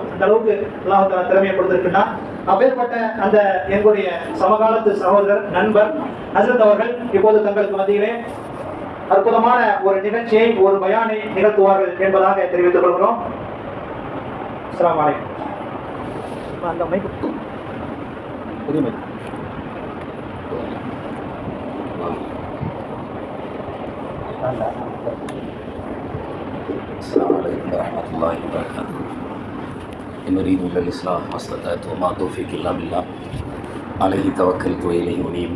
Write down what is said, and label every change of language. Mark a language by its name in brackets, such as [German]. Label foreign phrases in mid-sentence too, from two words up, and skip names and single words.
[Tamil] அந்த அளவுக்கு [Arabic] الله تعالى [Tamil] திறமையை கொடுத்திருக்குன்னா, அப்பேற்பட்ட அந்த எங்களுடைய சமகாலத்து சகோதரர் நண்பர் ஹஜ்ரத் அவர்கள் இப்போது தங்களுக்கு மத்தியிலே அற்புதமான ஒரு நிகழ்ச்சியை, ஒரு பயானை நிகழ்த்துவார்கள் என்பதாக தெரிவித்துக் கொள்கிறோம். [Arabic] السلام عليكم. [Tamil] அந்த மைக் புதிய மைக். [Arabic] السلام عليكم ورحمة الله وبركاته. إن أريد إلا الإصلاح ما استطعت وما توفيقي إلا بالله عليه توكلت وإليه أنيب.